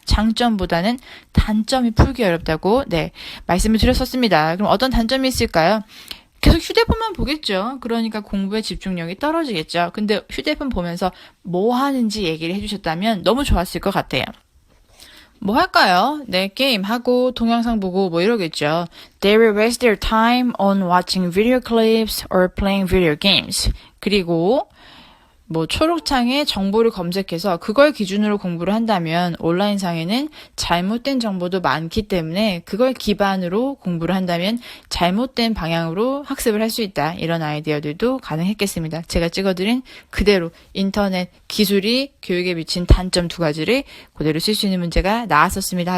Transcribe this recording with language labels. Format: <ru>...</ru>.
<ko>장점보다는 단점이 풀기 어렵다고 말씀을 드렸었습니다. 그럼 어떤 단점이 있을까요? 계속 휴대폰만 보겠죠. 그러니까 공부에 집중력이 떨어지겠죠. 근데 휴대폰 보면서 뭐 하는지 얘기를 해주셨다면 너무 좋았을 것 같아요. 뭐 할까요? 네, 게임하고 동영상 보고 뭐 이러겠죠.</ko> <en>They will waste their time on watching video clips or playing video games.</en> <ko>그리고 뭐 초록창에 정보를 검색해서 그걸 기준으로 공부를 한다면 온라인상에는 잘못된 정보도 많기 때문에 그걸 기반으로 공부를 한다면 잘못된 방향으로 학습을 할 수 있다. 이런 아이디어들도 가능했겠습니다. 제가 찍어드린 그대로 인터넷 기술이 교육에 미친 단점 두 가지를 그대로 쓸 수 있는 문제가 나왔었습니다.</ko>